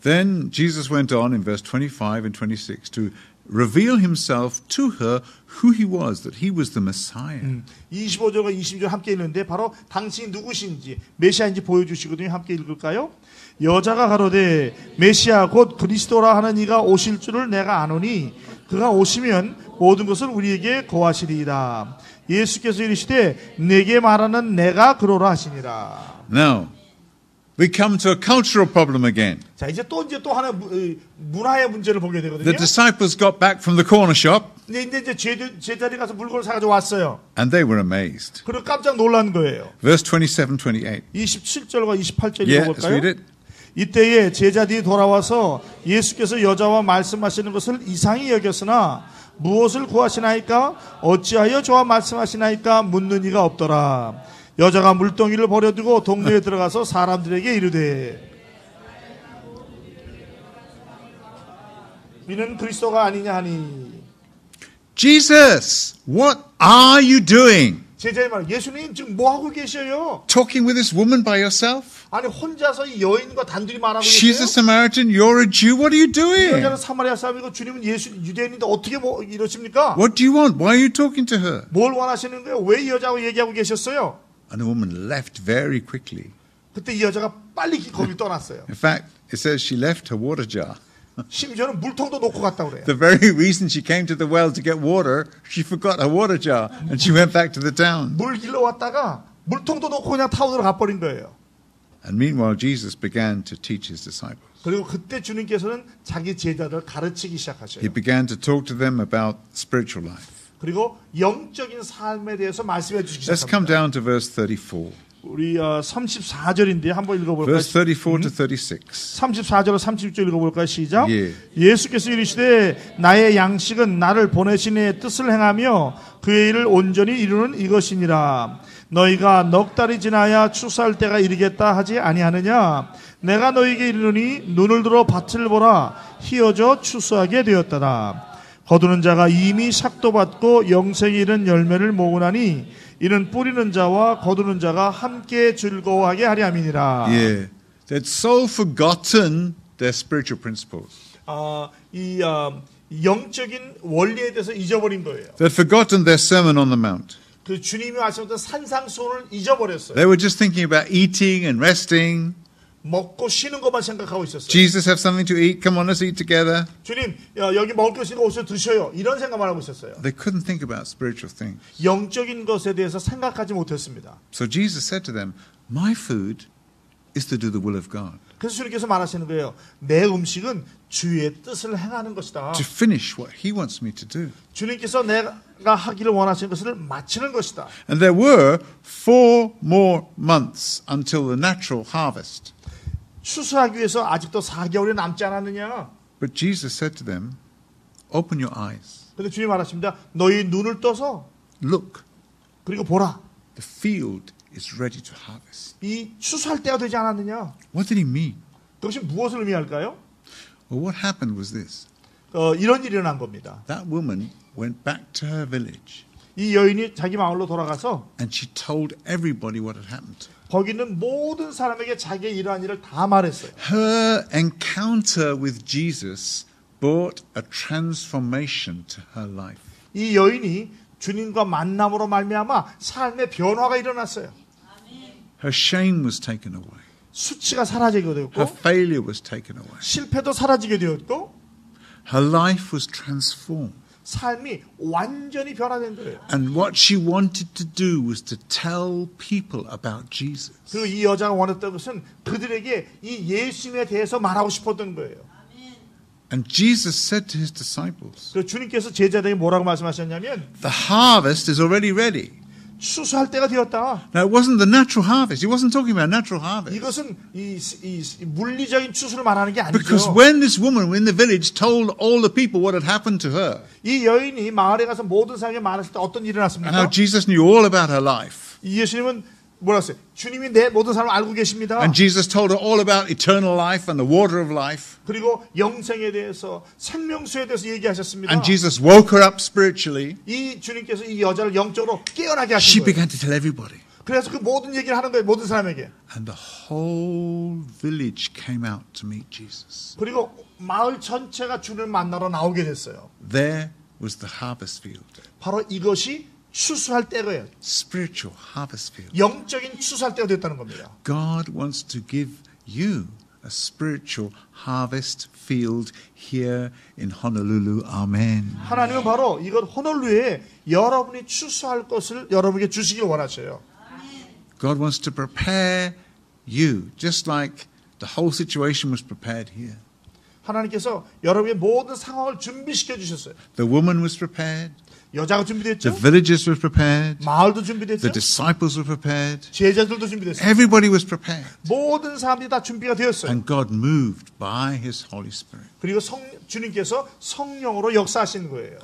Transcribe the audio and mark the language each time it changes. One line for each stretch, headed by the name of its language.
English: Then Jesus went on in verse 25 and 26 to reveal himself to her who he was, that he was the Messiah.
Korean: 25절과 22절 함께 읽는데 바로 당신이 누구신지 메시아인지 보여주시거든요. 함께 읽을까요? 여자가 가로되 메시아 곧 그리스도라 하는 이가 오실 줄을 내가 아노니 그가 오시면 모든 것을 우리에게 거하시리이다. 예수께서 이르시되 내게 말하는 내가 그러라 하시니라.
English: Now, we come to a cultural problem again.
Korean: 자, 이제 또 하나 문화의 문제를 보게 되거든요.
English: The disciples got back from the corner shop
Korean: 근데 이제 제자리 가서 물건을 사가지고 왔어요.
English: and they were amazed.
Korean: 그리고 깜짝 놀란 거예요.
English: Verse 27, 28.
Korean: 27절과 28절
English: Yeah, let's
Korean: 읽어볼까요?
English: read it.
Korean: 이때에 제자들이 돌아와서 예수께서 여자와 말씀하시는 것을 이상히 여겼으나 무엇을 구하시나이까? 어찌하여 저와 말씀하시나이까? 묻는 이가 없더라. 여자가 물동이를 버려두고 동네에 들어가서 사람들에게 이르되 이는 그리스도가 아니냐 하니.
English: Jesus, what are you doing?
Korean: 제자의 말, 예수님 지금 뭐 하고 계셔요?
English: Talking with this woman by yourself?
Korean: 아니 혼자서 이 여인과 단둘이 말하고
English: She's a
Korean: 계세요?
English: Samaritan, you're a Jew. What are you
Korean: 이
English: doing?
Korean: 여자는 사마리아 사람이고 주님은 유대인인데 어떻게 뭐 이러십니까?
English: What do you want? Why are you talking to her?
Korean: 뭘 원하시는 거예요? 왜 이 여자하고 얘기하고 계셨어요?
English: And the woman left very quickly.
Korean: 그때 이 여자가 빨리 거길 떠났어요.
English: In fact, it says she left her water jar.
Korean: 심지어는 물통도 놓고 갔다 그래요.
English: The very reason she came to the well to get water, she forgot her water jar and she went back to the town.
Korean: 물 길러 왔다가 물통도 놓고 그냥 타운으로 가버린 거예요.
English: And meanwhile, Jesus began to teach his disciples.
Korean: 그리고 그때 주님께서는 자기 제자들을 가르치기 시작하셔요.
English: He began to talk to them about spiritual life.
Korean: 그리고 영적인 삶에 대해서 말씀해 주시기
English: Let's come
Korean: 시작합니다.
English: down to verse 34.
Korean: 우리 34절인데 한번 읽어볼까요? Verse 34 to 36. 34절로 36절 읽어볼까요? 시작. 예. 예수께서 이르시되 나의 양식은 나를 보내신 이의 뜻을 행하며 그의 일을 온전히 이루는 이것이니라. 너희가 넉 달이 지나야 추수할 때가 이르겠다 하지 아니하느냐. 내가 너희에게 이르노니 눈을 들어 밭을 보라. 희어져 추수하게 되었더라. 거두는 자가 이미 삭도 받고 영생이 이른 열매를 모으나니 이는 뿌리는 자와 거두는 자가 함께 즐거워하게 하리 함이니라.
English: Yeah. They'd so forgotten their spiritual principles.
Korean: 이 영적인 원리에 대해서 잊어버린 거예요.
English: They'd forgotten their Sermon on the Mount.
Korean: 그 주님이 말씀하셨던 산상수훈을 잊어버렸어요.
English: They were just thinking about eating and resting.
Korean: 먹고 쉬는 것만 생각하고 있었어요.
English: Jesus, have something to eat. Come on, let's eat together.
Korean: 주님, 여기 먹을 것 있으니까 오셔서 드셔요. 이런 생각만 하고 있었어요.
English: They couldn't think about spiritual things.
Korean: 영적인 것에 대해서 생각하지 못했습니다.
English: So Jesus said to them, my food is to do the will of God.
Korean: 그래서 주님께서 말하시는 거예요. 내 음식은 주의 뜻을 행하는 것이다.
English: To finish what he wants me to do.
Korean: 주님께서 내가 하기를 원하시는 것을 마치는 것이다.
English: And there were 4 more months until the natural harvest.
Korean: 추수하기 위해서 아직도 4개월이 남지 않았느냐?
English: But Jesus said to them, open your eyes.
Korean: 근데 주님 말하십니다. 너희 눈을 떠서
English: Look,
Korean: 그리고 보라.
English: the field is ready to harvest.
Korean: 이 추수할 때가 되지 않았느냐?
English: What did he mean?
Korean: 그것이 무엇을 의미할까요?
English: Well, what happened was this.
Korean: 이런 일이 일어난 겁니다.
English: That woman went back to her village
Korean: 이 여인이 자기 마을로 돌아가서
English: and she told everybody what had happened.
Korean: 거기 있는 모든 사람에게 자기의 이러한 일을 다 말했어요.
English: Her encounter with Jesus brought a transformation to her life.
Korean: 이 여인이 주님과 만남으로 말미암아 삶의 변화가 일어났어요.
English: Her shame was taken away.
Korean: 수치가 사라지게
English: Her
Korean: 되었고
English: failure was taken away.
Korean: 실패도 사라지게 되었고
English: Her life was transformed.
Korean: 삶이 완전히 변화된 거예요.
English: And what she wanted to do was to tell people about Jesus.
Korean: 그리고 이 여자가 원했던 것은 그들에게 이 예수님에 대해서 말하고 싶었던 거예요.
English: And Jesus said to his disciples,
Korean: 그래서 주님께서 제자들에게 뭐라고 말씀하셨냐면
English: the harvest is already ready.
Korean: 추수할 때가 되었다.
English: Now, it wasn't the natural harvest. He wasn't talking about natural harvest.
Korean: 이것은 이 물리적인 추수를 말하는 게
English: Because
Korean: 아니죠.
English: when this woman in the village told all the people what had happened to her,
Korean: 이 여인이 마을에 가서 모든 사람에게 말했을 때 어떤 일이
English: and how
Korean: 났습니까?
English: Jesus knew all about her life,
Korean: 이 예수님은 뭐라 했어요? 주님이 내 모든 사람을 알고 계십니다.
English: and Jesus told her all about eternal life and the water of life,
Korean: 그리고 영생에 대해서 생명수에 대해서 얘기하셨습니다.
English: and Jesus woke her up spiritually,
Korean: 이 주님께서 이 여자를 영적으로 깨어나게
English: she
Korean: 하신 거예요.
English: began to tell everybody.
Korean: 그래서 그 모든 얘기를 하는 거예요. 모든 사람에게.
English: And the whole village came out to meet Jesus.
Korean: 그리고 마을 전체가 주님을 만나러 나오게 됐어요.
English: There was the harvest field,
Korean: 바로 이것이 추수할 때예요.
English: spiritual harvest field.
Korean: 영적인 추수할 때가 됐다는 겁니다.
English: God wants to give you a spiritual harvest field here in Honolulu. Amen.
Korean: 하나님은 바로 이것 호놀루에 여러분이 추수할 것을 여러분에게 주시길 원하셔요.
English: God wants to prepare you, just like the whole situation was prepared here.
Korean: 하나님께서 여러분의 모든 상황을 준비시켜 주셨어요.
English: The woman was prepared,
Korean: 여자가
English: the
Korean: 준비됐죠.
English: villagers were prepared,
Korean: 마을도
English: the
Korean: 준비됐죠.
English: disciples were prepared,
Korean: 제자들도 준비됐어요.
English: everybody was prepared.
Korean: 모든 사람들이 다 준비가 되었어요.
English: And God moved by His Holy Spirit.
Korean: 그리고 주님께서 성령으로 역사하시는 거예요.